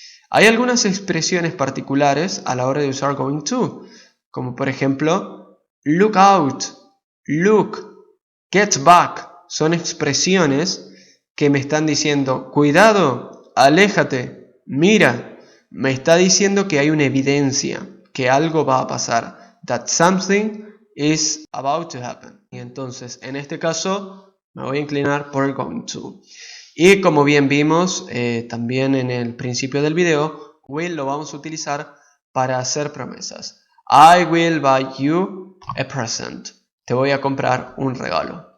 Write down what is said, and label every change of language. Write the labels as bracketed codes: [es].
[es] Hay algunas expresiones particulares a la hora de usar going to, como por ejemplo, [en] look out, look, get back. [es] Son expresiones que me están diciendo, cuidado, aléjate, mira. Me está diciendo que hay una evidencia, que algo va a pasar. [en] That something is about to happen. [es] Y entonces, en este caso, me voy a inclinar por el going to. Y como bien vimos también en el principio del video, will lo vamos a utilizar para hacer promesas. [en] I will buy you a present. [es] Te voy a comprar un regalo.